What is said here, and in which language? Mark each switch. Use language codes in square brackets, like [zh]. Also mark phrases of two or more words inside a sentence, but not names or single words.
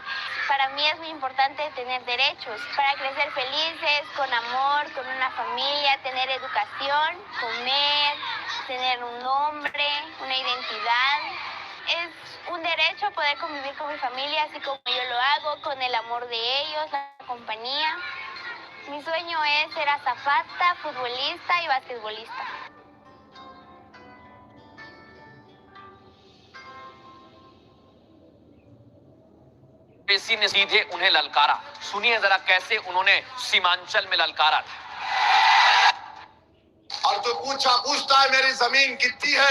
[es] Para mí es muy importante tener derechos para crecer felices, con amor, con una familia, tener educación, comer, tener un nombre, una identidad. Es un derecho poder convivir con mi familia así como yo lo hago, con el amor de ellos, la compañía. Mi sueño es ser azafata, futbolista y basquetbolista. [hi] ओवैसी ने सीधे उन्हें ललकारा। सुनिए जरा कैसे उन्होंने सीमांचल में ललकारा था। और तो पूछता है मेरी जमीन कितनी है?